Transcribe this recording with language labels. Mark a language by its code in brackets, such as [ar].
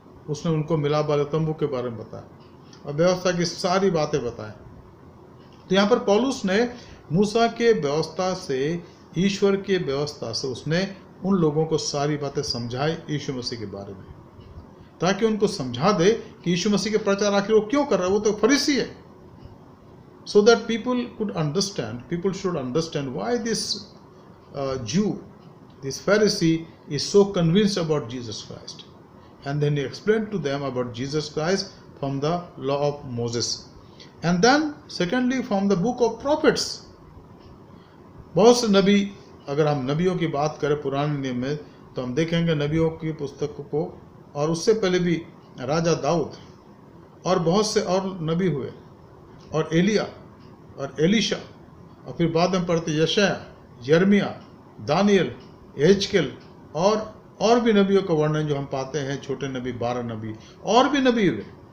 [hi] उसने उनको मिलाप वाले तंबू के बारे में बताया और व्यवस्था की सारी बातें बताएं। तो यहाँ पर पौलुस ने मूसा के व्यवस्था से, ईश्वर के व्यवस्था से उसने उन लोगों को सारी बातें समझाई यीशु मसीह के बारे में, ताकि उनको समझा दे कि यीशु मसीह के प्रचार आखिर वो क्यों कर रहा है, वो तो फरीसी है। [en] So that people could understand, people should understand why this Jew, this Pharisee is so convinced about Jesus Christ. And then he explained to them about Jesus Christ from the law of Moses. And then secondly from the book of prophets. [hi] बहुत से नबी, अगर हम नबियों की बात करें पुराने नियम में, तो हम देखेंगे नबियों की पुस्तकों को, और उससे पहले भी राजा दाऊद और बहुत से और नबी हुए, और एलिया और एलीशा, और फिर बाद में पढ़ते यशाया, यर्मिया, दानियल, एजकेल और भी नबियों का वर्णन जो हम पाते हैं, छोटे नबी 12 नबी और भी नबी हुए।